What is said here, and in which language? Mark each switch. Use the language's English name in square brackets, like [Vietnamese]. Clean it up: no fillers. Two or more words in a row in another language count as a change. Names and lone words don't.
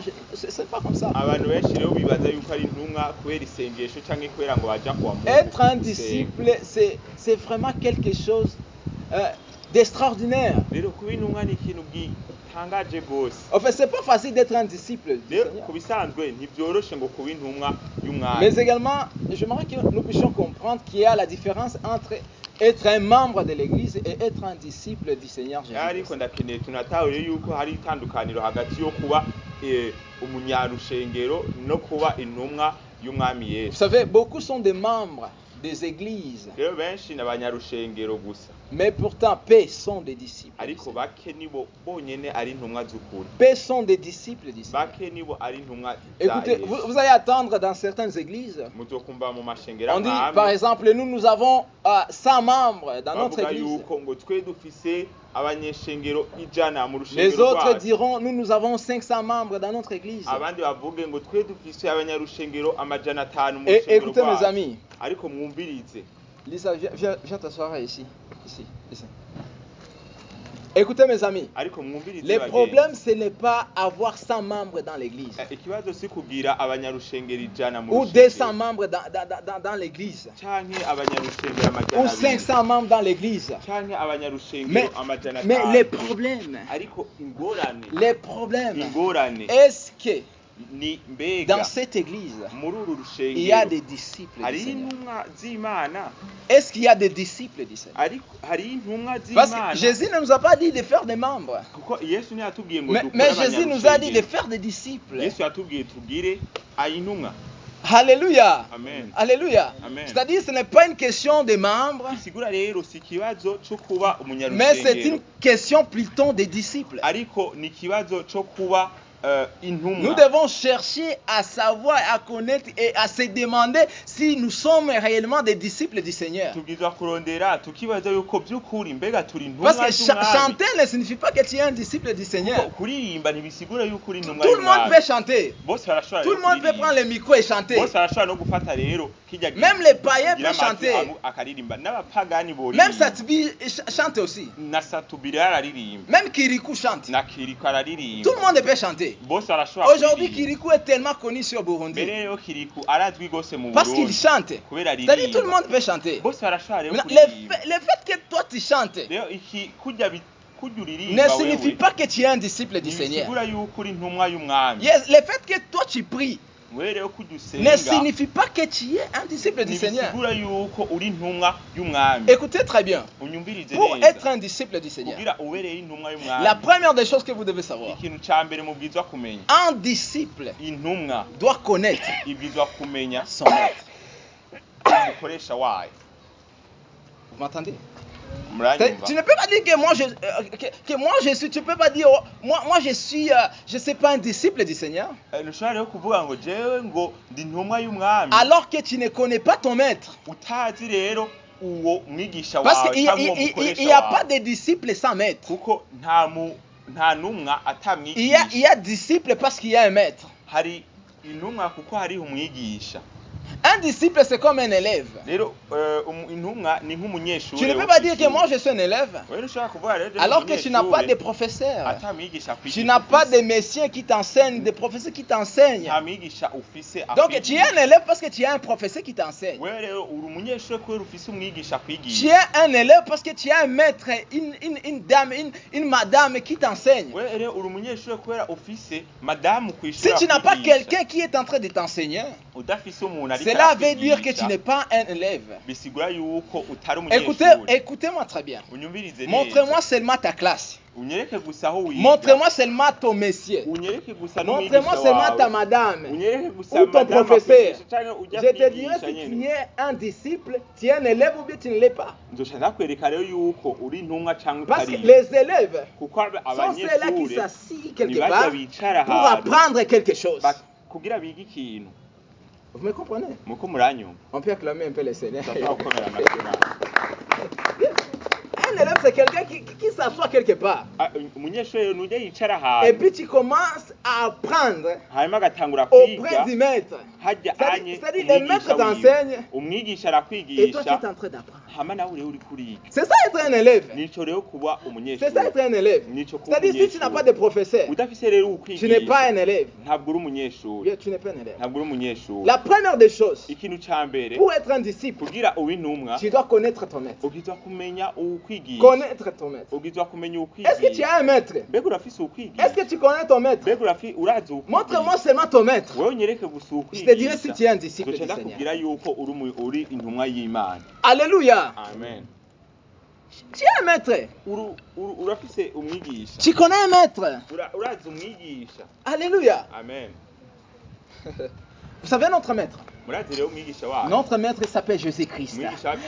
[French] C'est pas comme ça. Être un disciple, c'est vraiment quelque chose d'extraordinaire. [Rundi] bitangaje gose. [French] En fait, c'est pas facile d'être un disciple du [Rundi] Rero [French] Seigneur. [Rundi] kubisanzwe ntibyoroshe ngo kuba intumwa y'umwami. [French] Mais également, j'aimerais que nous puissions comprendre qu'il y a la différence entre être un membre de l'Église et être un disciple du Seigneur [Rundi] Ariko [French] Jésus. [Rundi] ndakeneye tunatahure yuko hari itandukaniro hagati yo kuba umunyarushengero no kuba intumwa y'umwami [French] Vous [Rundi] Yesu. [French] savez, beaucoup sont des membres des églises, [Rundi] Rero benshi n'abanyarushengero gusa, [French] mais pourtant, peu sont des disciples. du [Rundi] ariko [French] Seigneur. [Rundi] bake nibo bonyene ari intumwa z'ukuri. [French] Peu sont des disciples du Seigneur. [Rundi] Bake nibo ari intumwa za [French] Écoutez, [Rundi] Yesu. [French] vous allez attendre dans certaines églises. [Rundi] Muzokumva mu mashengero [French] On dit, [Rundi] amwe [French] par exemple, nous avons 100 membres dans notre [Rundi] bavuga [French] église. [Rundi] yuko ngo twe dufise abanyeshengero ijana mu [French] Les [Rundi] rushengero [French] autres [Rundi] rwacu. [French] diront, nous avons 500 membres dans notre église. [Rundi] Abandi bavuge ngo twe dufise abanyarushengero amajana 5 mu [French] Et [Rundi] rushengero [French] écoutez mes [Rundi] rwacu. [French] amis, [Rundi] Ariko mwumvirize, [French] Lisa, viens t'asseoir ici. Ici. Écoutez mes amis, [Rundi] ariko mwumvirize [French] le [Rundi] bagenzi. [French] problème ce n'est pas avoir 100 membres dans l'église [Rundi] Ikibazo si kugira abanyarushengero ijana mu [French] ou [Rundi] rushengero [French] 200 membres dans l'église [Rundi] canke abanyarushengero [French] ou [Rundi] amajana [French] 500 membres dans l'église. [Rundi] canke [French] Mais, [Rundi] abanyarushengero amajana [French] mais [Rundi] 5. [French] les problèmes, [Rundi] Ariko ingorane [French] est-ce que [Rundi] ni mbega [French] dans cette église, [Rundi] muri uru [French] il y a [Rundi] rushengero [French] des disciples du [Rundi] hari [French] Seigneur? [Rundi] intumwa z'Imana, [French] Est-ce qu'il y a des disciples du Seigneur? [Rundi] ariko hari intumwa [French] Parce [Rundi] z'Imana. [French] que Jésus ne nous a pas dit de faire des membres, [Rundi] Kuko Yesu ntiyatubwiye ngo [French] mais [Rundi] dukore [French] Jésus nous a dit de [Rundi] abanyarushengero. [French] faire des disciples. [Rundi] Yesu yatubwiye tugire ayintumwa. [French] Alléluia. Amen. Alléluia. Amen. C'est-à-dire ce n'est pas une question de membres, [Rundi] Bisigura rero si ikibazo cyo kuba [French] mais c'est une [Rundi] umunyarushengero, [French] question plutôt des disciples. [Rundi] ariko ni ikibazo cyo kuba [French] Nous [Rundi] intumwa. [French] devons chercher à savoir, à connaître et à se demander si nous sommes réellement des disciples du Seigneur. [Rundi] Tubwirizwa kurondera tukibaza yuko by'ukuri mbega turi [French] Parce [Rundi] intumwa [French] que [Rundi] z'umwami. [French] chanter ne signifie pas que tu es un disciple du Seigneur. [Rundi] Kuko kuririmba ntibisigura yuko uri intumwa [French] Tout le monde [Rundi] y'umwami. [French] peut chanter. [Rundi] Bose barashobora [French] Tout le [Rundi] rero [French] monde peut [Rundi] kuririmba. [French] prendre le micro et chanter. [Rundi] Bose barashobora no gufata rero kijya [French] Même les païens [Rundi] kugira [French] peuvent [Rundi] amatwi [French] chanter. [Rundi] akaririmba n'abapagani [French] Même [Rundi] boririmba. [French] Satibi chante aussi. [Rundi] Na Satubira araririmba. [French] Même Kirikou chante. [Rundi] Na Kiriko araririmba. [French] Tout le monde peut chanter. [Rundi] Bose barashobora [French] Aujourd'hui, [Rundi] kuririmba. [French] Kirikou est tellement connu sur Burundi. [Rundi] Mbere rero Kiriko arazwi gose mu [French] Parce qu'il [Rundi] Burundi. [French] chante. [Rundi] Kubera [French] C'est-à-dire tout le [Rundi] aririmba. [French] monde peut chanter. [Rundi] Bose barashobora rero [French] Maintenant, [Rundi] kuririmba. [French] le fait que toi tu chantes Rero iki kujya uririmba ne signifie pas que tu es un disciple du Seigneur. [Rundi] Ntibisigura yuko uri intumwa y'umwami. [French] Yes, le fait que toi tu pries [Rundi] Wewe rero kujya [French] ne [Rundi] usenga [French] signifie pas que tu es un disciple du Seigneur. [Rundi] ntibisigura yuko uri intumwa y'umwami. [French] Écoutez très bien. [Rundi] Unyumvirize [French] Pour [Rundi] neza. [French] être un disciple du Seigneur, [Rundi] Kugira ubereye intumwa y'umwami. [French] la première des choses que vous devez savoir, [Rundi] Ikintu ca mbere mubwizwa kumenya. [French] un disciple [Rundi] Intumwa [French] doit connaître [Rundi] ibwizwa kumenya [French] son maître. [Rundi] umukoresha wayo. [French] Vous m'entendez? [Rundi] Muranyumva? [French] Tu ne peux pas dire que moi je suis, tu peux pas dire moi je suis, je sais pas un disciple du Seigneur, [Rundi] Ntushobora rero kuvuga ngo jewe ngo ndi intumwa y'umwami [French] alors que tu ne connais pas ton maître. [Rundi] utazi rero uwo mwigisha [French] Parce [Rundi] wawe [French] qu'il [Rundi] cyangwa uwo [French] n'y [Rundi] mukoresha [French] a pas [Rundi] wawe. [French] de disciple sans maître. [Rundi] Kuko nta numwa [French] Il [Rundi] atamwigisha. [French] y a disciple parce qu'il y a un maître. [Rundi] Hari intumwa kuko hariho umwigisha. [French] Un disciple, c'est comme un élève. [Rundi] Rero intumwa ni nk'umunyeshuri. [French] Tu ne peux pas dire que moi je suis un élève, [Rundi] Wewe ntushobora kuvuga rero je [French] alors que tu n'as pas de [Rundi] umunyeshuri [French] professeur. [Rundi] atamwigisha [French] Tu n'as pas de messieurs qui t'enseignent, de professeurs qui t'enseignent. [Rundi] nta mwigisha ufise [French] Donc tu es un élève parce que tu as un professeur qui t'enseigne. [Rundi] wewe rero uri umunyeshuri kubera ufise umwigisha [French] Tu [Rundi] kwigisha. [French] es un élève parce que tu as un maître, une dame, une madame qui t'enseigne. [Rundi] Wewe rero uri umunyeshuri kubera ufise madamu [French] Si [Rundi] kwishura. [French] tu n'as pas quelqu'un qui est en train de t'enseigner, [Rundi] udafise umuntu ari [French] cela veut dire que tu n'es pas un élève. [Rundi] bisigura yuko utari [French] Écoutez, [Rundi] umunyeshuri. [French] écoutez-moi très bien. [Rundi] Unyumvirize neza. [French] Montrez-moi seulement ta classe. [Rundi] Unyereke gusa aho wiga. [French] Montrez-moi seulement ton monsieur. [Rundi] Unyereke gusa [French] Montrez-moi [Rundi] n'umwigisha [French] seulement ta [Rundi] wawe. [French] madame. [Rundi] Unyereke gusa [French] Ou ton [Rundi] madame [French] professeur. [Rundi] akwigisha canke ujya [French] Je te dirai [Rundi] kwigisha [French] si [Rundi] nyene. [French] tu es un disciple, tu es un élève ou bien tu ne l'es pas. [Rundi] Nzoca ndakwereka rero yuko uri intumwa canke [French] Parce que [Rundi] utari. [French] les élèves [Rundi] Kuko [French] sont ceux-là qui [Rundi] abanyeshuri [French] s'assient [Rundi] ni [French] quelque [Rundi] bajya [French] part [Rundi] bicara [French] pour [Rundi] ahantu [French] apprendre quelque chose. [Rundi] kugira bige ikintu. [French] Vous me comprenez? [Rundi] Muko muranyumva. [French] On peut acclamer un peu le Seigneur. [Rundi] Ndashaka gukomera amashyi Imana. [French] Un élève, c'est quelqu'un qui s'assoit quelque part. [Rundi] Umunyeshuri rero nujya yicara [French] Et [Rundi] ahantu [French] puis tu commences à apprendre [Rundi] hanyuma agatangura [French] auprès [Rundi] kwiga [French] du maître. [Rundi] hajya anye [French] C'est-à-dire, le maître t'enseigne [Rundi] umwigisha [French] et toi tu es [Rundi] arakwigisha [French] en train d'apprendre. [Rundi] hama nawe rero uri kuriga. [French] C'est ça être un élève. [Rundi] Nico rero kuba [French] C'est [Rundi] umunyeshuri. [French] ça être un élève. [Rundi] Nico kuba [French] C'est-à-dire si tu n'as pas de professeur, [Rundi] udafise rero [French] tu n'es pas [Rundi] ukwigisha [French] un élève. [Rundi] ntabwo uri umunyeshuri. [French] Bien, tu n'es pas un élève. [Rundi] Ntabwo uri umunyeshuri. [French] La première des choses, [Rundi] Ikintu ca mbere [French] pour être un disciple, [Rundi] kugira ube intumwa [French] tu dois connaître ton maître. [Rundi] ubwirizwa kumenya uwukwigisha. [French] connaître ton maître. [Rundi] ubwirizwa kumenya [French] Est-ce que tu [Rundi] ukwigisha [French] as un maître? [Rundi] mbega urafise [French] Est-ce [Rundi] ukwigisha [French] que tu connais ton maître? [Rundi] mbega urazi [French] Montre-moi seulement ton maître. [Rundi] wewe unyereke gusa [French] Je te dirai si [Rundi] ukwigisha [French] tu es un disciple du [Rundi] nzoca [French] Seigneur. [Rundi] ndakubwira yuko uri intumwa y'Imana. [French] Alléluia. Amen. Tu es un maître. [Rundi] urafise umwigisha [French] Tu connais un maître. [Rundi] urazi umwigisha. [French] Alléluia. Amen. Vous savez notre maître? [Rundi] murazi rero umwigisha wacu [French] Notre maître il s'appelle Jésus-Christ. [Rundi] umwigisha wacu